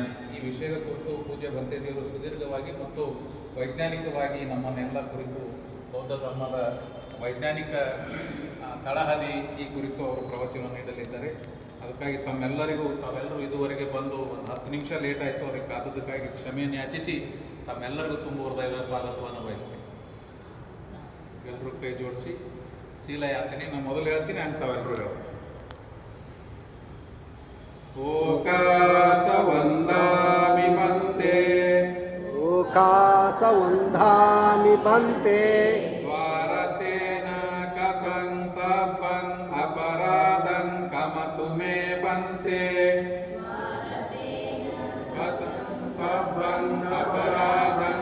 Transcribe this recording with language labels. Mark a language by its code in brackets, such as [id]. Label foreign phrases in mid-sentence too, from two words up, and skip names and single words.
[kn] ಈ ವಿಷಯದ ಕುರಿತು ಪೂಜ್ಯ ಬಂತೇಜಿಯವರು ಸುದೀರ್ಘವಾಗಿ ಮತ್ತು ವೈಜ್ಞಾನಿಕವಾಗಿ ನಮ್ಮನ್ನೆಲ್ಲ ಕುರಿತು ಬೌದ್ಧ ಧರ್ಮದ ವೈಜ್ಞಾನಿಕ ತಳಹದಿ ಈ ಕುರಿತು ಅವರು ಪ್ರವಚನ ನೀಡಲಿದ್ದಾರೆ. ಅದಕ್ಕಾಗಿ ತಾವೆಲ್ಲರೂ ಇದುವರೆಗೆ ಬಂದು ಒಂದು 10 ನಿಮಿಷ ಲೇಟ್ ಆಯಿತು. ಅದಕ್ಕೆ ಕಾದದಕ್ಕಾಗಿ ಕ್ಷಮೆಯನ್ನು ಯಾಚಿಸಿ ತಮ್ಮೆಲ್ಲರಿಗೂ ತುಂಬ ಹೃದಯದ ಸ್ವಾಗತವನ್ನು ಬಯಸ್ತೀನಿ. ಎಲ್ಲರೂ ಕೈ ಜೋಡಿಸಿ ಶೀಲ ಯಾಚನೆ ನಾನು ಮೊದಲು ಹೇಳ್ತೀನಿ, ಅಂತ ತಾವೆಲ್ಲರೂ ಹೇಳಿ. [pi] ಓಕಾಸವಂದಾಮಿ ಬಂತೆ ಓಕಾಸವಂದಾಮಿ ಬಂತೆ ದ್ವಾರತೇನ ಕಥಂ ಸಪಂ ಅಪರಾಧಂ ಕಮತು ಮೇ ಬಂತೆ ಕಥಂ ಸಪಂ ಅಪರಾಧಂ